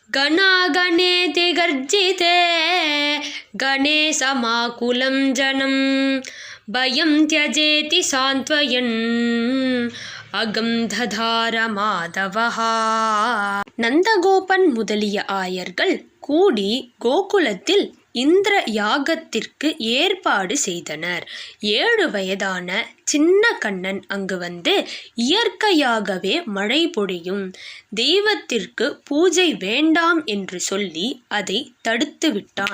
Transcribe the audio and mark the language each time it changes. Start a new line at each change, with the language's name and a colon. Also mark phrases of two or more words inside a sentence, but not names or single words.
Sanskrit: गणागणेति गर्जिते गणेशमाकुलं जनं भयं त्यजेति सान्त्वयन् अगं दधार माधवः.
Tamil: நந்தகோபன் முதலிய ஆயர்கள் கூடி கோகுலத்தில் இந்திர யாகத்திற்கு ஏற்பாடு செய்தனர். 7 வயதான சின்ன கண்ணன் அங்கு வந்து இயற்கையாகவே மழை பொழியும் தெய்வத்திற்கு பூஜை வேண்டாம் என்று சொல்லி அதை தடுத்து விட்டான்.